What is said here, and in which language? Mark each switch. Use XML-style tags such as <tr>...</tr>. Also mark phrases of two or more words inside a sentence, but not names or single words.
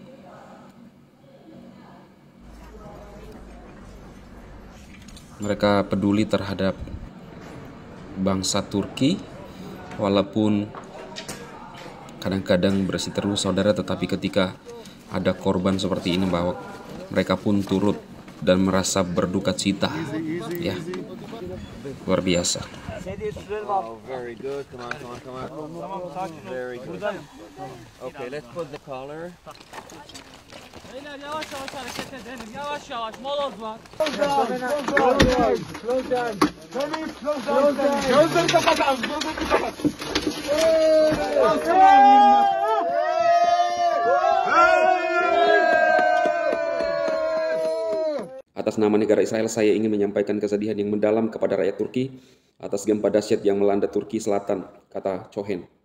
<id>Mereka peduli terhadap bangsa Turki, walaupun kadang-kadang berseteru, saudara, tetapi ketika ada korban seperti ini, bahwa mereka pun turut dan merasa berduka cita, ya, luar biasa.</id> <en>Oh, very good. Come on. Very good. Okay, let's put the collar.</en> <tr>Beyler yavaş yavaş hareket edelim. Yavaş yavaş moloz var. Gözleri kapat abi. Gözleri kapat.</tr> <id>Atas nama negara Israel, saya ingin menyampaikan kesedihan yang mendalam kepada rakyat Turki atas gempa dahsyat yang melanda Turki Selatan, kata Cohen.</id>